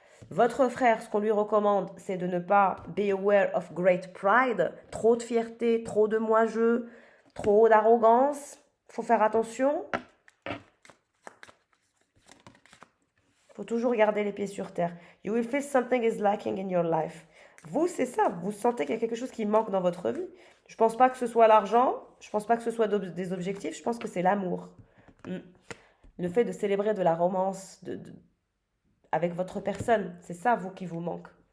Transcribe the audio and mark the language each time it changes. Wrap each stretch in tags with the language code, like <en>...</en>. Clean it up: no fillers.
<fr>Votre frère, ce qu'on lui recommande, c'est de ne pas</fr> <en>be aware of great pride,</en> <fr>trop de fierté, trop de moi-je, trop d'arrogance. Faut faire attention. Faut toujours garder les pieds sur terre.</fr> <en>You will feel something is lacking in your life.</en> <fr>Vous, c'est ça. Vous sentez qu'il y a quelque chose qui manque dans votre vie. Je pense pas que ce soit l'argent. Je pense pas que ce soit des objectifs. Je pense que c'est l'amour. Le fait de célébrer de la romance avec votre personne. C'est ça, vous, qui vous manque.</fr>